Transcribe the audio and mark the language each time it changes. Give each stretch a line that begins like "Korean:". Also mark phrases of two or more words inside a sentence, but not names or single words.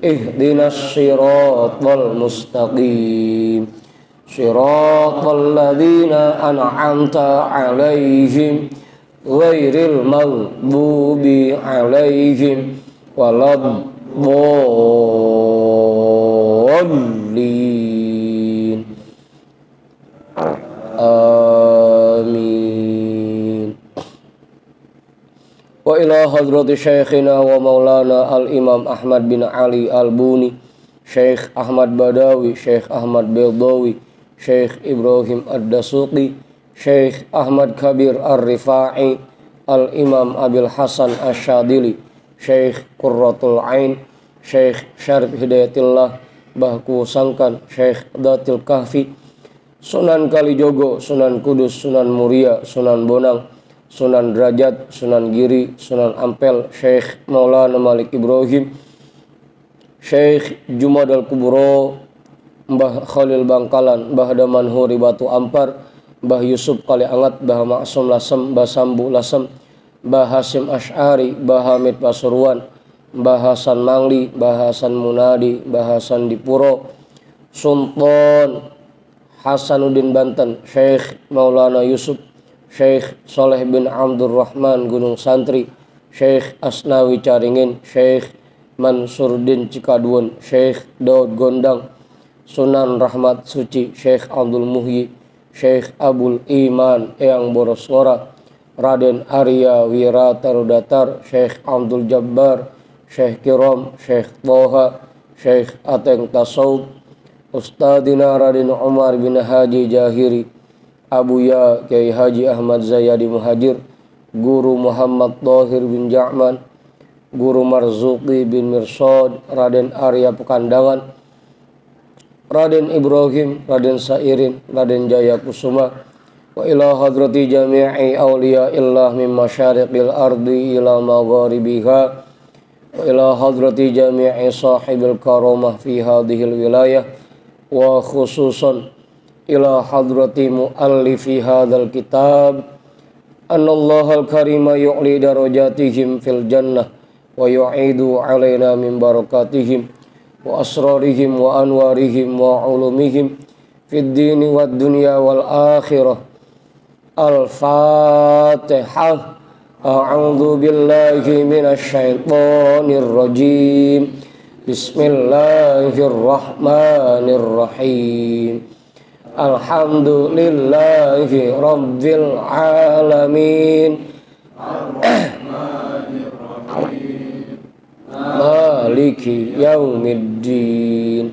Arabic: اهدنا الصراط المستقيم صراط الذين أنعمت عليهم غير المغضوب عليهم ولا الضالين. Amin. وإلى حضرة شيخنا ومولانا الإمام Ahmad bin Ali al-Buni, Syekh Ahmad Badawi, Syekh Ahmad Bedawi, Syekh Ibrahim Ad-Dasuqi, Syekh Ahmad Kabir Ar-Rifa'i, Al-Imam Abil Hasan Asyadili, Syekh Qurratul Ain, Syekh Syarif Hidayatillah Bahku Sangkan, Syekh Datil Kahfi, Sunan Kalijogo, Sunan Kudus, Sunan Muria, Sunan Bonang, Sunan Derajat, Sunan Giri, Sunan Ampel, Syekh Maulana Malik Ibrahim, Syekh Jumadal Kubro, Mbah Khalil Bangkalan, Mbah Damanhuri Batu Ampar, Mbah Yusuf Kali Angat, Mbah Maksum Lasem, Mbah Sambu Lasem, Mbah Hasim Asy'ari, Mbah Hamid Pasuruan, Mbah Hasan Mangli, Mbah Hasan Munadi, Mbah Hasan Dipuro, Sultan Hasanuddin Banten, Syekh Maulana Yusuf, Syekh Soleh bin Abdurrahman Gunung Santri, Syekh Asnawi Caringin, Syekh Mansurdin Cikaduan, Syekh Daud Gondang, Sunan Rahmat Suci, Syekh Abdul Muhyi, Syekh Abul Iman Eyang Borosngora, Raden Arya Wiratarudatar, Syekh Abdul Jabbar, Syekh Kiram, Syekh Toha, Syekh Ateng Tasawuf, Ustadina Raden Umar bin Haji Jahiri, Abuya Kiai Haji Ahmad Zayadi Muhajir, Guru Muhammad Thohir bin Ja'man, Guru Marzuki bin Mirsad, Raden Arya Pekandangan, Raden Ibrahim, Raden Sairin, Raden Jaya Kusuma, وإلى حضرة جميع أولياء الله من مشارق الأرض إلى مغاربها, وإلى حضرة جميع صاحب الكرامة في هذه الولاية وخصوصا إلى حضرة مؤلف هذا الكتاب أن الله الكريم يعلي درجاتهم في الجنة ويعيد علينا من بركاتهم وأسرارهم وأنوارهم وعلومهم في الدين والدنيا والآخرة. Al-Fatihah. أعوذ بالله من الشيطان الرجيم. بسم الله الرحمن الرحيم. الحمد لله رب العالمين. مالك يوم الدين.